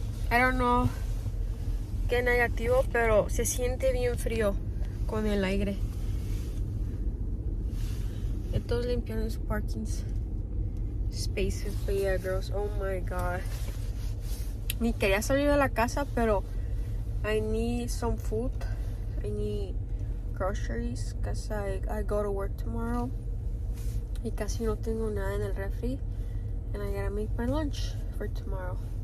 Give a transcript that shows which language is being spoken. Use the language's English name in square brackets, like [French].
[English] I don't know [Spanish] qué negativo, pero se siente bien frío con el aire. Todos limpiando sus parkings spaces. [English] But yeah, girls, oh my god. [Spanish] Ni quería salir de la casa, pero [English] I need some food. I need groceries because I go to work tomorrow. [Spanish] Y casi no tengo nada en el refri. [English] And I gotta make my lunch for tomorrow.